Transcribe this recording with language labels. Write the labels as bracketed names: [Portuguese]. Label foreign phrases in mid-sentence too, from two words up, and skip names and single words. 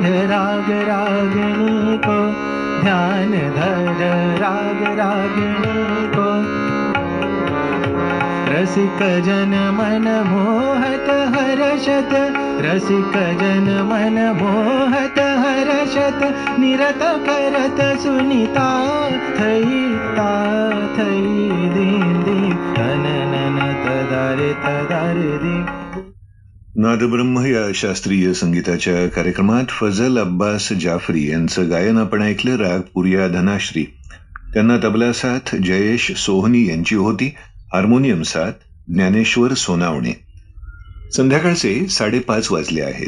[Hindi] राग रागनी को ध्यान धर, राग रागनी को रसिक जन मन मोहत हर्षत, रसिक जन मन मोहत हर्षत, निरत करत सुनीता थई ता थई। दीन दीन तननन तदार तदार, दीन। [Marathi] नादब्रह्म या शास्त्रीय संगीताच्या कार्यक्रमात फजल अब्बास जाफरी यांचं गायन आपण ऐकलं. राग पुरिया धनाश्री. त्यांना तबला साथ जयेश सोहनी यांची होती. हार्मोनियम साथ ज्ञानेश्वर सोनावणे. संध्याकाळचे 5:30 वाजले आहेत.